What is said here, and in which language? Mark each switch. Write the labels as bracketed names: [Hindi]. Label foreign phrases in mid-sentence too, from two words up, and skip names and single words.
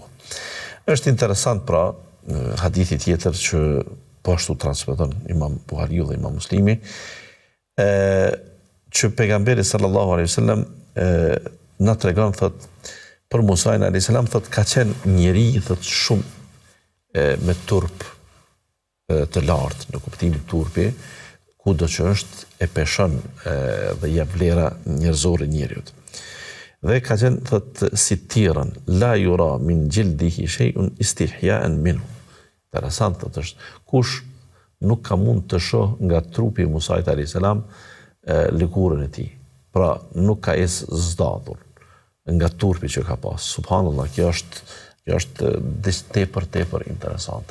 [Albanian] Është interesant pra hadithi tjetër që po ashtu transmeton Imam Buhariu dhe Imam Muslimi, që pejgamberi [Arabic] صلى الله عليه وسلم [Albanian] na tregon thot për Musain [Arabic] عليه السلام, [Albanian] thot ka qenë njeri thot shumë me turp të lartë, në kuptimin turpi, kudo që është e peshon dhe jep vlera njerëzore njeriut. Dhe ka qenë thot si tirën, [Arabic] لا يرى من جلده شيء استحياء منه. [Albanian] Interesant thot është, kush nuk ka mund të shoh nga trupi i Musait [Arabic] عليه السلام [Albanian] lëkurën e tij. Pra nuk ka zdadhur nga turpi që ka pas. Subhanallah, kjo është tepër interesante.